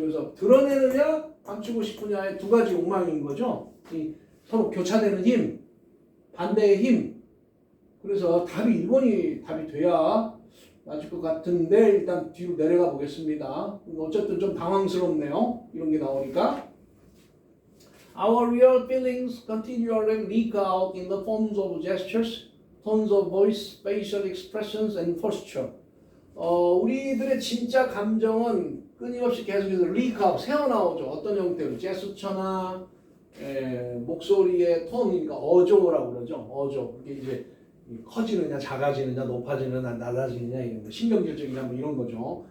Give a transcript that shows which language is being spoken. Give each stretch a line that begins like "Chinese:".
Korean: 그래서 드러내느냐, 감추고 싶으냐의 두 가지 욕망인 거죠. 이 서로 교차되는 힘, 반대의 힘. 그래서 답이 1번이 답이 돼야 맞을 것 같은데 일단 뒤로 내려가 보겠습니다. 어쨌든 좀 당황스럽네요. 이런 게 나오니까.
English: Our real feelings continually leak out in the forms of gestures, tones of voice, facial expressions, and posture.
Korean: 우리들의 진짜 감정은 끊임없이 계속해서
English: leak out,
Korean: 새어나오죠. 어떤 형태로? 제스처나 목소리의 톤이니까 어조라고 그러죠. 어조. 이게 이제 커지느냐, 작아지느냐, 높아지느냐, 낮아지느냐 이런 거, 신경질적이냐 뭐 이런 거죠.